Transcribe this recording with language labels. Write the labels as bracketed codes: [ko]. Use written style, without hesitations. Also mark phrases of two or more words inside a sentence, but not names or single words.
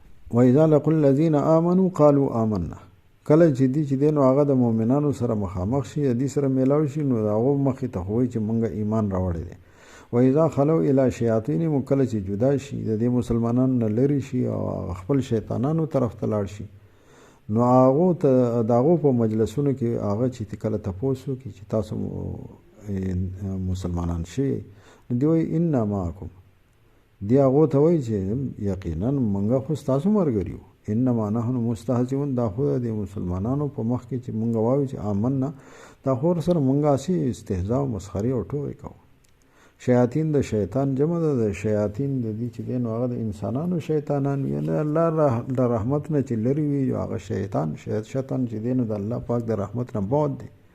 [ar] وإذا لقوا الذين آمنوا قالوا آمنا. [ps] کله چې دي چې دین هغه د مؤمنانو سره مخامخ شي د دې سره میلاو شي نو هغه مخې ته وایي چې مونږ ایمان راوړی دی. [ar] وإذا خلوا إلى شیاطینهم [ps] کله چې جدا شي د دې مسلمانانو نه لرې شي او خپل شیطانانو طرف ته لاړ شي نو هغه ته د هغو په مجلسونو کې هغه چې کله تپوس وکړي چې تاسو مسلمانان شئ نو دوی وایي [ar] انا معکم. [ps] دی هغو ته وایي چې یقینا مونږ خو ستاسو ملګري یو. [ar] انما نحن مستهزئون. [ps] دا خو د مسلمانانو په مخ کې چې مونږ وایو چې آمنا دا خو سره مونږ اسی استهزاء او مسخري او ټوکې کوو. شیاطین د شیطان جمع ده. د شیاطین د دې چې دین هغه د انسانانو شیطانان یعنی الله د رحمت نه چې لري وي هغه شیطان چې دین د الله پاک د رحمت نه بعد دی.